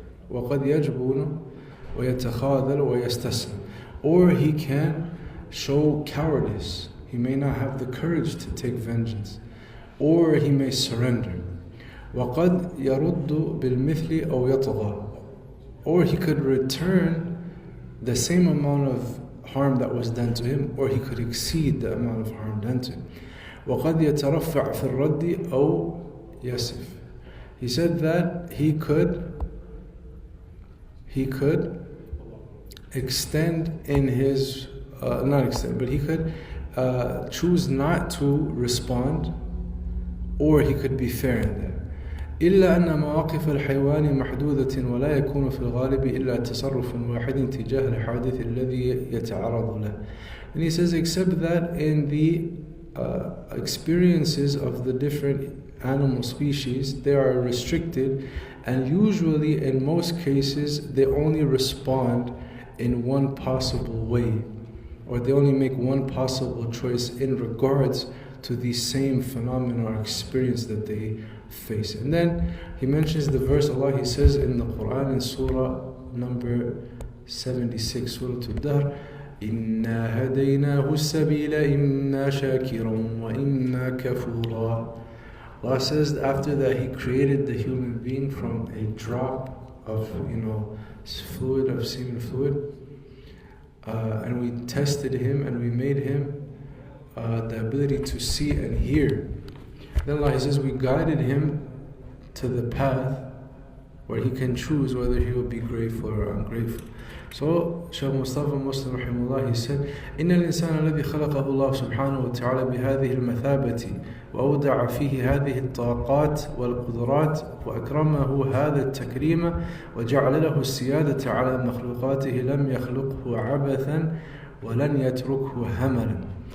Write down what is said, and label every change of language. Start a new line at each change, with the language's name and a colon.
Arabic: وقد يجبن ويتخاذل ويستسلم.
English: Or he can show cowardice. He may not have the courage to take vengeance, or he may surrender.
Arabic: وَقَدْ يَرُدُّ بِالْمِثْلِ أَوْ يَطْغَى.
English: Or he could return the same amount of harm that was done to him, or he could exceed the amount of harm done to him.
Arabic: وَقَدْ يَتَرَفَّعْ فِي الرَّدِّ أَوْ يَسِفْ.
English: He said that he could extend in his, not extend, but he could choose not to respond, or he could be fair in that.
Arabic: إلا أن مواقف الحيوان محدودة ولا يكون في الغالب إلا تصرف واحد تجاه الحادث الذي يتعرض له.
English: And he says, except that in the experiences of the different animal species, they are restricted, and usually in most cases they only respond in one possible way, or they only make one possible choice in regards to the same phenomena or experience that they face. And then he mentions the verse Allah, he says in the Quran in Surah number 76, Surah Al-Dahr,
Arabic: إِنَّا هَدَيْنَاهُ السَّبِيلَ إِمَّا شَاكِرًا وَإِمَّا كَفُورًا.
English: Allah says after that He created the human being from a drop of fluid, of semen fluid, and we tested him and we made him the ability to see and hear. Then Allah says we guided him to the path where he can choose whether he will be grateful or ungrateful. So Shaykh Mustafa Muslim rahimahullah, he said,
Arabic: إن الإنسان الذي خلقه الله سبحانه وتعالى بهذه المثابة وأودع فيه هذه الطاقات والقدرات وأكرمه هذا التكريم وجعل له السيادة على مخلوقاته لم يخلقه عبثا ولن يتركه هملا.